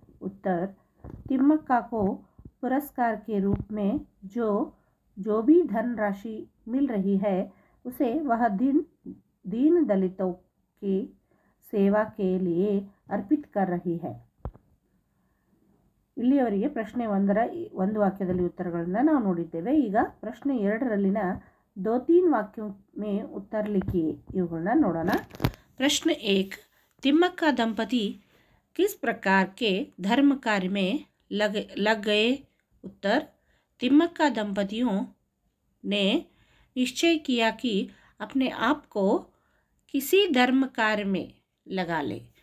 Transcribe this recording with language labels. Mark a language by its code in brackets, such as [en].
[hi] उत्तर तिम्मक्का को पुरस्कार के रूप में जो भी धनराशि मिल रही है उसे वह दीन दलितों की सेवा के लिए अर्पित कर रही है. [kn] ಇಲ್ಲಿಯವರೆಗೆ ಪ್ರಶ್ನೆ 1ರ ಒಂದು ವಾಕ್ಯದಲ್ಲಿ ಉತ್ತರಗಳನ್ನು ನಾವು ನೋಡಿದ್ದೇವೆ. ಈಗ ಪ್ರಶ್ನೆ 2ರಲ್ಲಿನ [hi] 2-3 वाक्यों में उत्तर लिखिए. [kn] ಇವುಗಳನ್ನ ನೋಡೋಣ. [hi] प्रश्न 1. तिम्मक्का दंपति किस प्रकार के धर्म कार्य में लग गए? उत्तर तिम्मक्का दंपतियों ने निश्चय किया कि अपने आप को किसी धर्म कार्य में लगा ले.